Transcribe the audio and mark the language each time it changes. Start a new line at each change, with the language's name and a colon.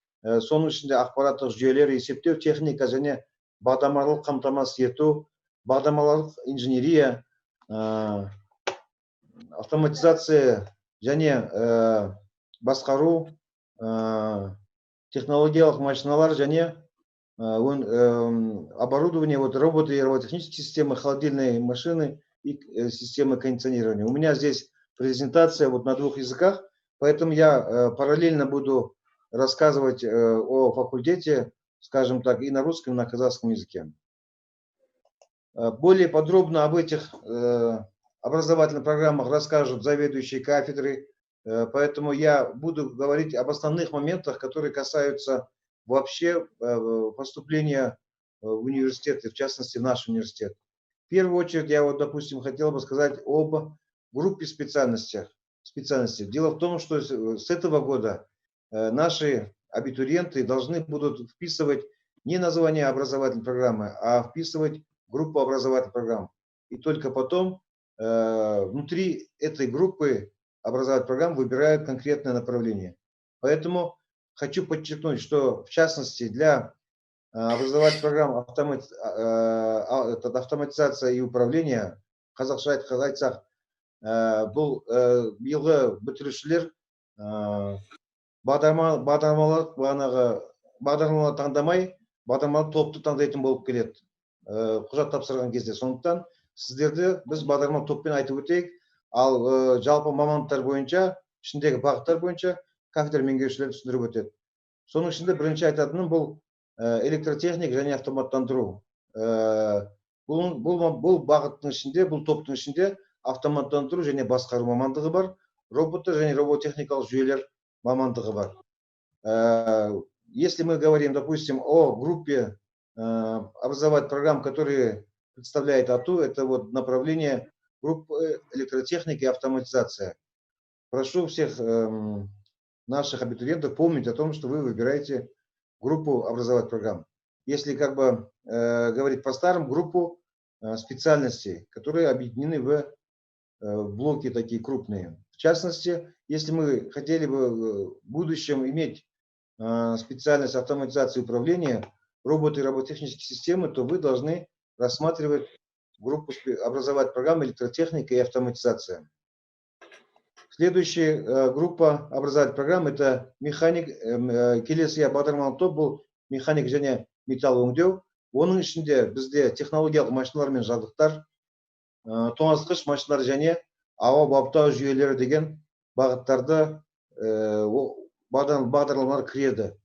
Kazakh: Соның ішінде ақпараттық жүйелер есептеу, техника және бағдарламалық қамтамасыз ету, бағдарламалық инженерия, автоматизация және басқару, технологиялық машиналар және
Russian: оборудование, роботы и робототехнические системы, холодильные машины и системы кондиционирования. У меня здесь презентация на 2 языках, поэтому я параллельно буду рассказывать о факультете, скажем так, и на русском, и на казахском языке. Более подробно об этих образовательных программах расскажут заведующие кафедры, поэтому я буду говорить об основных моментах, которые касаются вообще поступления в университеты, в частности, в наш университет. В первую очередь, я допустим, хотел бы сказать об группе специальностей. Дело в том, что с этого года наши абитуриенты должны будут вписывать не название образовательной программы, а вписывать группу образовательных программ. И только потом внутри этой группы образовательных программ выбирают конкретное направление. Поэтому хочу подчеркнуть, что в частности для образовательных программ автоматизация и управление,
Kazakh: қазақша айтсақ, бұл биылғы бітірушілер бағдарламаны таңдамай, бағдарламалы топты таңдайтын болып келеді құжат тапсырған кезде. Сондықтан сіздерді біз бағдарламалы топпен айтып өтейік, ал жалпы мамандықтар бойынша, ішіндегі бағыттар бойынша кафедра меңгерушілері түсіндіріп өтеді. Соның ішінде бірінші айтатыным бұл электротехник және автоматтандыру. Бұл бағыттың ішінде, бұл топтың ішінде автоматтандыру және басқару мамандығы бар, роботы және робототехникалық жүйелер мамандығы бар.
Russian: Если мы говорим, допустим, о группе образовательных программ, которые представляет АТУ, это вот направление группы электротехники и автоматизация. Прошу всех наших абитуриентов помнить о том, что вы выбираете группу образовательных программ. Если как бы говорить по-старому, группу специальностей, которые объединены в блоки такие крупные. В частности, если мы хотели бы в будущем иметь специальность автоматизации управления, роботы и робототехнические системы, то вы должны рассматривать группу образовательных программ электротехника и автоматизация. Следующая группа образовательных программ это механик,
Kazakh: келесі бағдарламалық топ бұл механик және металл өңдеу. Оның ішінде бізде технологиялық машиналар мен жабдықтар, тоңазытқыш машиналар және ауа баптау жүйелері деген бағыттарды бағдарламалар кіреді.